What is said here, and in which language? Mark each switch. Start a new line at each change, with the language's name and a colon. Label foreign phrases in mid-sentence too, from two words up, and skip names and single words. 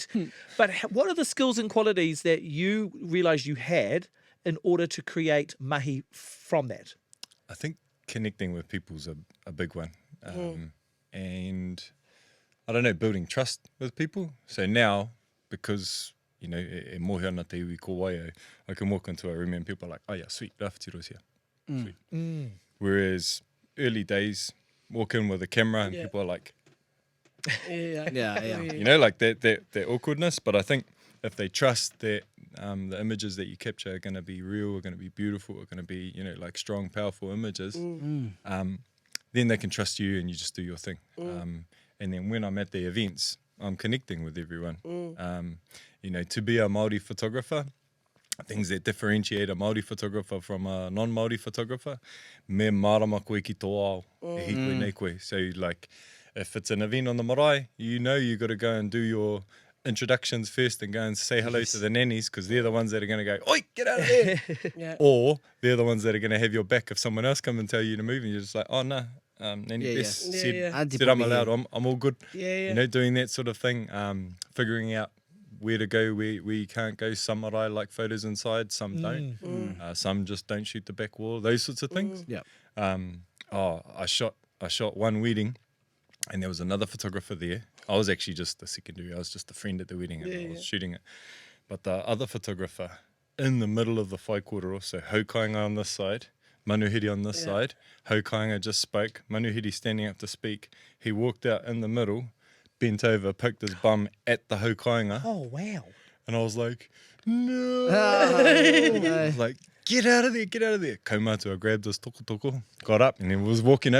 English: But what are the skills and qualities that you realised you had in order to create mahi from that? I think connecting with people's a big one. And I don't know, building trust with people. So now, because
Māori: e mohi ana te iwi ko waio,
English: I can walk into a room and people are like, oh yeah, sweet, Rawhitiroa's here. Sweet. Whereas early days, walk in with a camera and people are like, Yeah. like that awkwardness. But I think if they trust that the images that you capture are going to be real, are going to be beautiful, are going to be, like strong, powerful images, then they can trust you and you just do your thing. And then when I'm at the events, I'm connecting with everyone. To be a Māori photographer, things that differentiate a Māori photographer from a non-Māori photographer,
Māori: me marama koe ki tō ao, e hi koe nei koe.
English: So like, if it's an event on the marae, you got to go and do your introductions first and go and say hello to the nannies, because they're the ones that are going to go, oi, get out of there. Or they're the ones that are going to have your back if someone else come and tell you to move, and you're just like, oh no, Nanny Bess said I'm allowed, I'm all good. Doing that sort of thing, figuring out where to go, where you can't go. Some marae like photos inside, some don't. Some just don't shoot the back wall, those sorts of things. I shot one wedding, and there was another photographer there. I was actually just a secondary. I was just a friend at the wedding, and I was shooting it. But the other photographer, in the middle of the
Māori: whai kōrero,
English: so haukainga on this side, Manuhiri on this side, haukainga just spoke, Manuhiri standing up to speak. He walked out in the middle, bent over, poked his bum at the haukainga. Oh, wow. And I was like, no. I was like, get out of there. Kaumātua grabbed his toko, got up, and then was walking over.